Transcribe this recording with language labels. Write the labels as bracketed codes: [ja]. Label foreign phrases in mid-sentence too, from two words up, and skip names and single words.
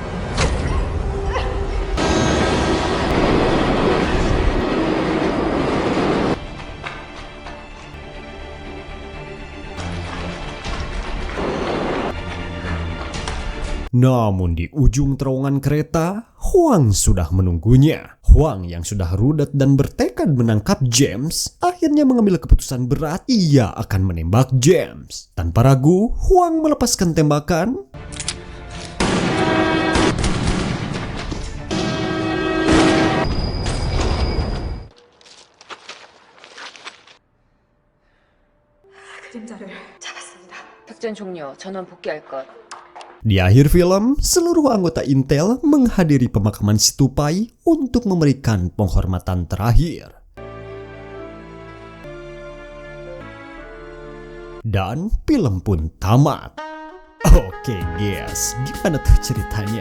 [id] Namun di ujung terowongan kereta, Huang sudah menunggunya. Huang yang sudah rudet dan bertekad menangkap James, akhirnya mengambil keputusan berat ia akan menembak James. Tanpa ragu, Huang melepaskan tembakan. [ko] 그림자를 잡았습니다. 작전 종료. 전원 복귀할 것. [id] Di akhir film, seluruh anggota Intel menghadiri pemakaman si tupai untuk memberikan penghormatan terakhir. Dan film pun tamat. Oke guys, gimana tuh ceritanya?